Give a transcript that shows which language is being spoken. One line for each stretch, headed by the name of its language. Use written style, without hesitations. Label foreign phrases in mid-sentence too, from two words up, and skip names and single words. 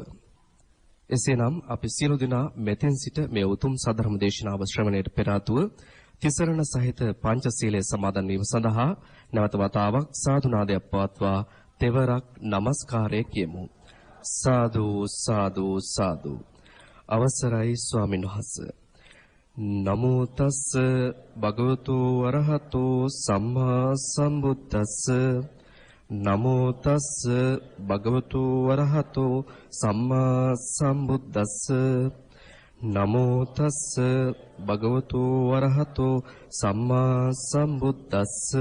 Sinhala: එසේනම් අපි සියලු දෙනා මෙතෙන් සිට මේ උතුම් සධර්ම දේශනාව ශ්‍රවණයට පෙර ආතුව තිසරණ සහිත පංචශීලයේ සමාදන් වීම සඳහා නැවත වතාවක් සාදු නාදයක් පවත්වා තෙවරක් নমස්කාරය කියමු. සාදු සාදු සාදු. අවසරයි ස්වාමීන් වහන්සේ.
Pali: නමෝ තස් භගවතු වරහතෝ සම්මා සම්බුද්දස්ස. නමෝ තස් භගවතු වරහතෝ සම්මා සම්බුද්දස්ස. නමෝ තස් භගවතු වරහතෝ සම්මා සම්බුද්දස්ස.